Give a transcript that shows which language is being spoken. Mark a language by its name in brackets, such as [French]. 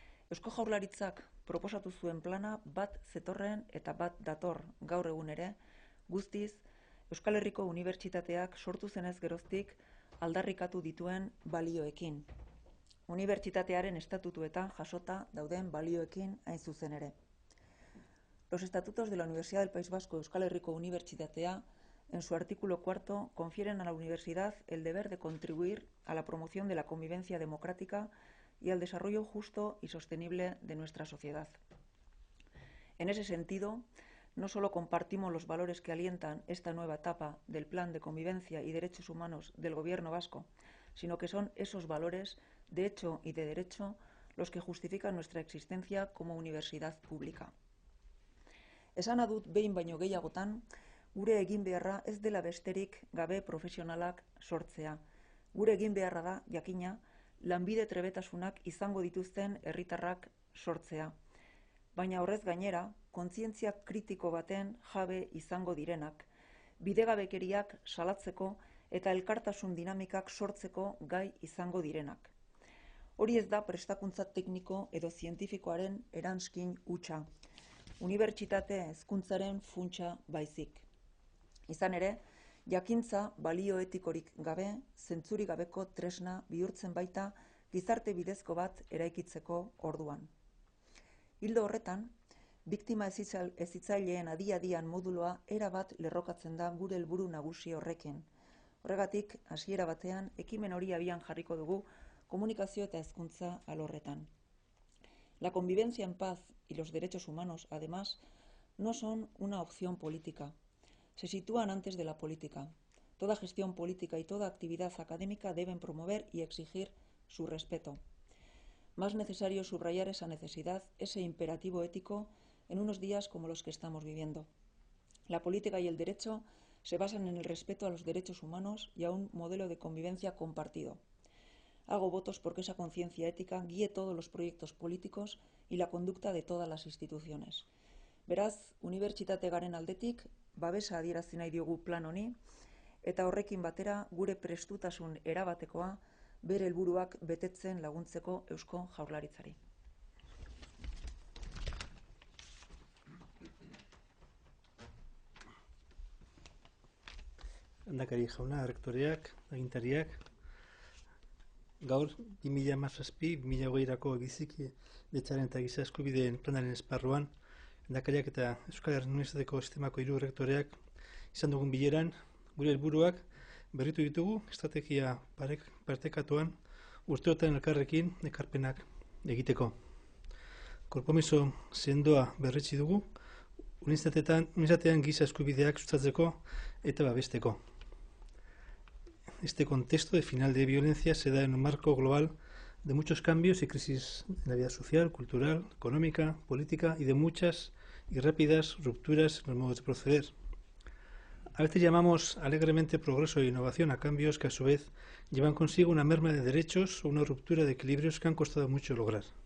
[Basque] Eusko Jaurlaritzak proposatu zuen plana bat zetorren eta bat dator gaur egun ere, guztiz Euskal Herriko Unibertsitateak sortu zenez geroztik aldarrikatu dituen balioekin. Unibertsitatearen estatutuetan jasota dauden balioekin hain zuzen ere. [Spanish] Los estatutos de la Universidad del País Vasco Euskal Herriko Unibertsitatea, en su artículo 4, confieren a la universidad el deber de contribuir a la promoción de la convivencia democrática y al desarrollo justo y sostenible de nuestra sociedad. En ese sentido, no solo compartimos los valores que alientan esta nueva etapa del Plan de Convivencia y Derechos Humanos del Gobierno vasco, sino que son esos valores de hecho y de derecho los que justifican nuestra existencia como universidad pública. [Basque] Esana dut behin baino gehiagotan, gure egin beharra ez dela besterik gabe profesionalak sortzea. Gure egin beharra da, jakina, lanbide trebetasunak izango dituzten herritarrak sortzea. Baina horrez gainera, kontzientzia kritiko baten jabe izango direnak, bidegabekeriak salatzeko eta elkartasun dinamikak sortzeko gai izango direnak. Hori ez da prestakuntza tekniko edo zientifikoaren eranskin hutsa, unibertsitate hezkuntzaren funtsa baizik. Izan ere, jakintza balio etikorik gabe, zentzurik gabeko tresna bihurtzen baita gizarte bidezko bat eraikitzeko orduan. Hildo horretan, biktima hezitzaileen adi-adian moduloa erabat lerrokatzen da gure helburu nagusi horrekin. Horregatik, hasiera batean, ekimen hori abian jarriko dugu komunikazio eta hezkuntza alorretan. [Spanish] La convivencia en paz y los derechos humanos, además, no son una opción política. Se sitúan antes de la política. Toda gestión política y toda actividad académica deben promover y exigir su respeto. Más necesario subrayar esa necesidad, ese imperativo ético, en unos días como los que estamos viviendo. La política y el derecho se basan en el respeto a los derechos humanos y a un modelo de convivencia compartido. Hago votos porque esa conciencia ética guíe todos los proyectos políticos y la conducta de todas las instituciones. [Basque] Beraz, unibertsitate garen aldetik, babesa adierazi nahi diogu plan honi, eta horrekin batera gure prestutasun erabatekoa bere helburuak betetzen laguntzeko Eusko Jaurlaritzari. Lehendakari jauna, rektoreak, agintariak, gaur 2017-2020 bizikidetzaren eta giza eskubideen planaren esparruan, lehendakariak eta Euskal Herri Unibertsitateko sistemako 3 rektoreak izan dugun bileran, gure helburuak berritu ditugu estrategia partekatuan urteotan elkarrekin ekarpenak egiteko. Konpromiso sendoa berretsi dugu unibertsitatean giza eskubideak sustatzeko eta babesteko. [Spanish] Este contexto de final de violencia se da en un marco global de muchos cambios y crisis en la vida social, cultural, económica, política y de muchas y rápidas rupturas en los modos de proceder. A veces llamamos alegremente progreso e innovación a cambios que a su vez llevan consigo una merma de derechos o una ruptura de equilibrios que han costado mucho lograr.